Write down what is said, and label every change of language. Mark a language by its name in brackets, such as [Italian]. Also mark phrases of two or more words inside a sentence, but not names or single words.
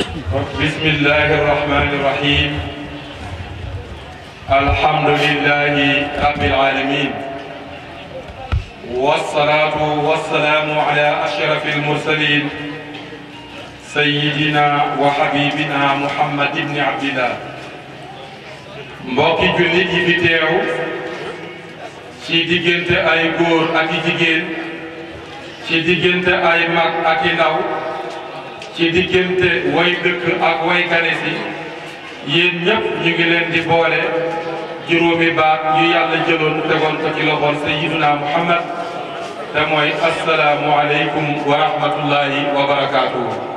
[Arabic] بسم الله الرحمن الرحيم الحمد لله رب العالمين والصلاة والسلام على أشرف المرسلين سيدنا وحبيبنا محمد بن عبد الله [Wolof] mbokki jullit yi fi teew ci diggante ay góor ak i jigéen ci diggante ay mag ak i ndaw ci diggante way dëkk ak way ganesi yéen ñëpp ñu ngi leen di boole juróomi baat yu yàlla jëloon tegoon ko ci loxol sayyiduna Muhammad te mooy [Arabic] السلام عليكم ورحمة الله وبركاته